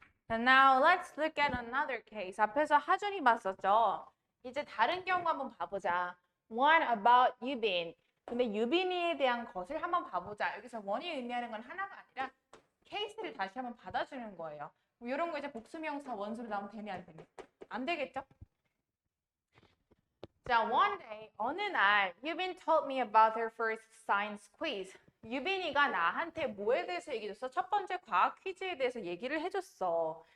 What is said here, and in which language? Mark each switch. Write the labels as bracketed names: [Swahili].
[English] And now let's look at another case. [Korean] 앞에서 하준이 봤었죠? 이제 다른 경우 한번 봐보자. [English] One about 유빈. [Korean] 근데 유빈이에 대한 것을 한번 봐보자. 여기서 원이 의미하는 건 하나가 아니라 케이스를 다시 한번 받아주는 거예요. 이런 거 이제 복수명사 원수로 나오면 되니 안 되니? 안 되겠죠? [English] 자, one day, [Korean] 어느 날 [English] 유빈 told me about her first science quiz. [Korean] 유빈이가 나한테 뭐에 대해서 얘기해줬어? 첫 번째 과학 퀴즈에 대해서 얘기를 해줬어.